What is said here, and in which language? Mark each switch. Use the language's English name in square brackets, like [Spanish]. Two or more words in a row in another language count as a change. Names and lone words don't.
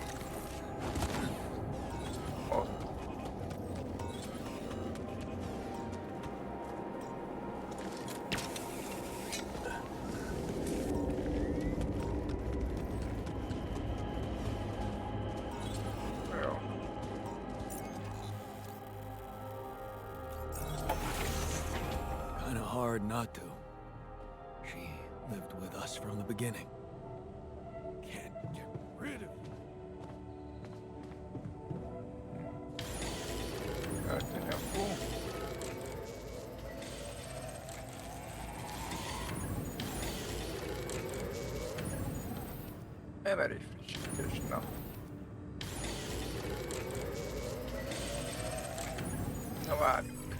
[Hungarian] Ott. Jó. [English] Kinda hard not to. She lived with us from the beginning. Get rid of you. [Hungarian] Ölteni a fú. Emelés frissítés, na. Na várjuk.